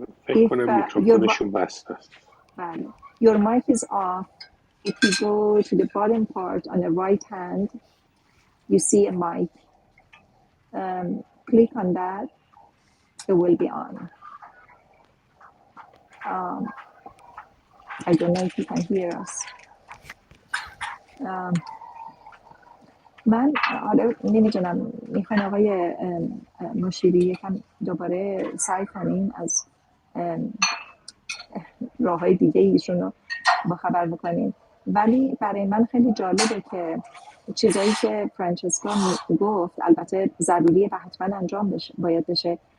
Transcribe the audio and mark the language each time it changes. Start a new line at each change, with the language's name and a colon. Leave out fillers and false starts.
Persian: فکر کنم میکروفونشون بسته است. بله.
English: Your mic is off. If you go to the bottom part on the right hand, you see a mic. Click on that. It will be on. I don't know if you can hear us.
Persian: من حالا نمیدونم میخواین آقای مشیری یکم دوباره سعی کنیم از راه های دیگه ایشون رو با خبر بکنیم، ولی برای من خیلی جالبه که چیزایی که فرانچسکا گفت البته ضروریه و حتما انجام باید بشه.